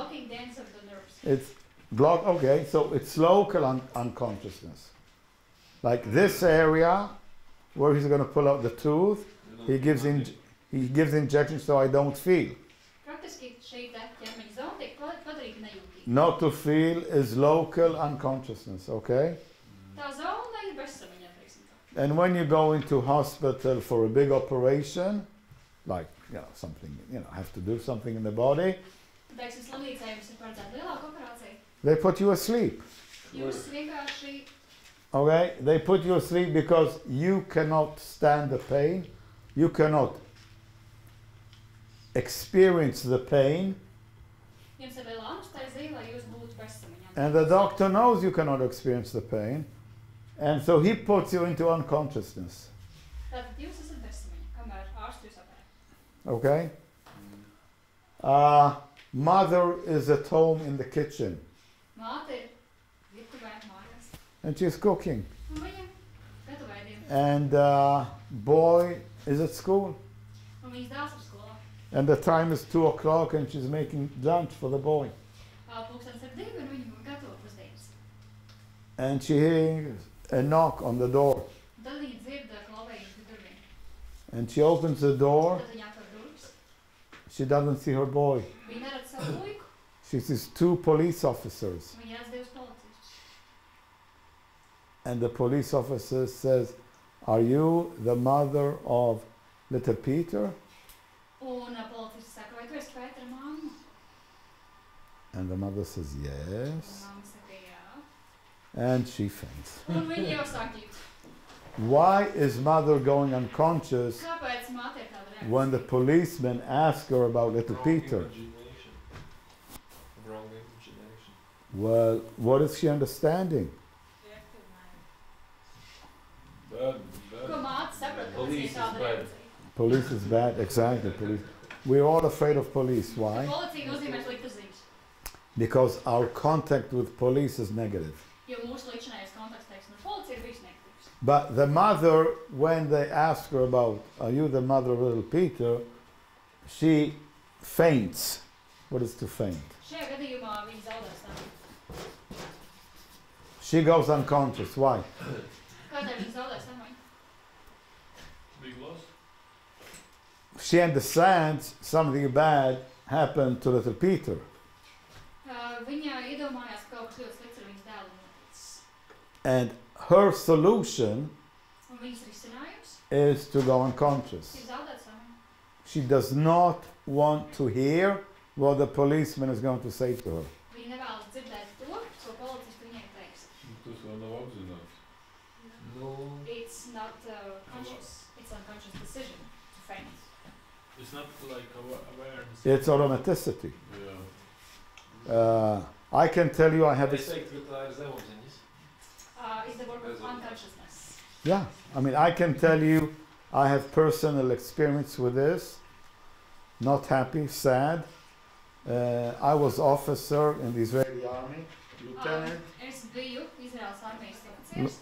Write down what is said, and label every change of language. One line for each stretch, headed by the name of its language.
English: blocking the ends of the nerves. It's block, okay, so it's local unconsciousness. Like this area where he's going to pull out the tooth, he gives injections so I don't feel.
Latvian: Praktiski šī te ķermeņa zona tiek padarīta nejūtīga.
English: Not to feel is local unconsciousness, okay?
Latvian: Tā zona ir bezsamaņā, teiksim tā.
English: And when you go into hospital for a big operation, like, something, have to do something in the body,
Latvian: Teiksim, slimnīcā jums ir paredzēta lielāka operācija.
English: they put you asleep,
Latvian: Jūs vienkārši,
English: okay? They put you asleep because you cannot stand the pain, you cannot experience the pain,
Latvian: jums ir liela anestēzija, lai jūs būtu bezsamaņā.
English: and the doctor knows you cannot experience the pain, and so he puts you into unconsciousness,
Latvian: Tātad jūs esat bezsamaņā, kamēr ārsts jūs operē.
English: okay? Mother is at home in the kitchen,
Latvian: Māte ir virtuvē mājās.
English: and she's cooking,
Latvian: Un viņa gatavo ēdienu.
English: and boy is at school,
Latvian: Un viņas dēls ir skolā.
English: and the time is 2:00, and she's making lunch for the boy,
Latvian: Pulkstenis ir 2 un viņa gatavo pusdienas.
English: and she hears a knock on the door,
Latvian: Un tad viņa dzird klavējumus pie durvīm.
English: and she opens the door.
Latvian: Tad viņa atver durvis.
English: She doesn't see her boy.
Latvian: Viņa neredz savu puiku.
English: She sees 2 police officers,
Latvian: Viņa redz 2 policistus.
English: and the police officer says, "Are you the mother of little Peter?"
Latvian: Un policists saka, vai tu esi Pētera mamma?
English: And the mother says,
Latvian: Un
English: "Yes."
Latvian: mamma saka, jā.
English: and she faints.
Latvian: Un viņi jau sāk ģibt.
English: Why is mother going unconscious
Latvian: Kāpēc māte ir tāda reakcija?
English: when the policeman asks her about little Peter? Wrong imagination. Well, what is she understanding? Bad.
Latvian: Ko māte saprot, ka
English: Police
Latvian: tas ir
English: is
Latvian: tāda
English: bad.
Latvian: reakcija?
English: Police is bad, exactly. Police. We're all afraid of police. Why?
Latvian: Policija nozīmē sliktas ziņas,
English: Because our contact with police is negative.
Latvian: jo mūsu līdzinājais kontakts, teiksim, ar policiju ir bijis negatīvs.
English: But the mother, when they ask her about, are you the mother of little Peter? She faints. What is to faint?
Latvian: Šajā gadījumā viņi zaudē stāvību.
English: She goes unconscious. Why?
Latvian: Kādēļ viņi zaudē stāvību?
English: Big loss. She understands something bad happened to little Peter.
Latvian: Viņa iedomājās, ka kaut kas ļoti slikts ar viņas dēlu noticis.
English: And her solution
Latvian: Un viņas risinājums
English: is to go unconscious.
Latvian: ir zaudēt stāvību.
English: She does not want to hear what the policeman is going to say to her.
Latvian: Viņa nevēlas dzirdēt to, ko policists viņai teiks. Tas vēl nav apzināts.
English: No. It's not conscious, it's unconscious decision to faint. It's not like awareness. It's automaticity.
Latvian: Jā.
English: I can tell you I have
Latvian: Es teiktu, ka tā ir zemapziņas.
English: Is the work of unconsciousness. yeah, I mean I can tell you I have personal experience with this. Not happy, sad. I was officer in the Israeli army, lieutenant.
Latvian: Es biju Izraels armijas oficieris.